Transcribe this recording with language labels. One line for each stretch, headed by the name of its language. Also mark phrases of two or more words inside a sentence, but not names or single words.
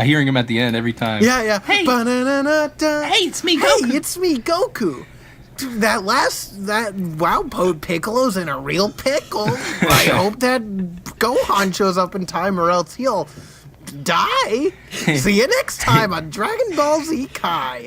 English: Hearing him at the end every time. Yeah. Hey. Ba-na-na-na-da. Hey, it's me, Goku. Hey, it's me, Goku. Dude, Piccolo's in a real pickle. I hope that Gohan shows up in time or else he'll die. See you next time on Dragon Ball Z Kai.